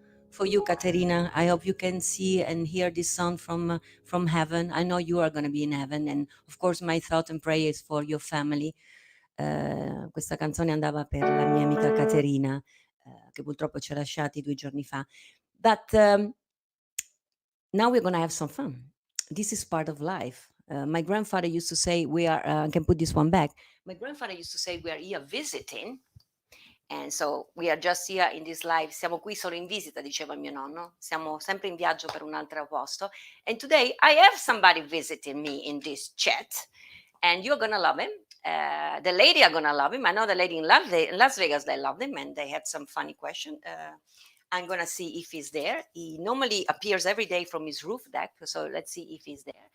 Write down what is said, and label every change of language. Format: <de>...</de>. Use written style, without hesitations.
<en>For you, Caterina, I hope you can see and hear this sound from heaven. I know you are going to be in heaven, and of course my thought and prayer is for your family.</en> <it>Questa canzone andava per la mia amica Caterina, che purtroppo ci ha lasciati 2 giorni fa.</it> <en>But now we're going to have some fun. This is part of life. My grandfather used to say, we are, I can put this one back. My grandfather used to say, we are here visiting. And so we are just here in this life.</en> <it>Siamo qui solo in visita, diceva mio nonno. Siamo sempre in viaggio per un altro posto.</it> <en>And today I have somebody visiting me in this chat. And you're going to love him. The lady are gonna love him. I know the lady in Las Vegas, they loved him, and they had some funny question. I'm gonna see if he's there. He normally appears every day from his roof deck, so let's see if he's there.</en>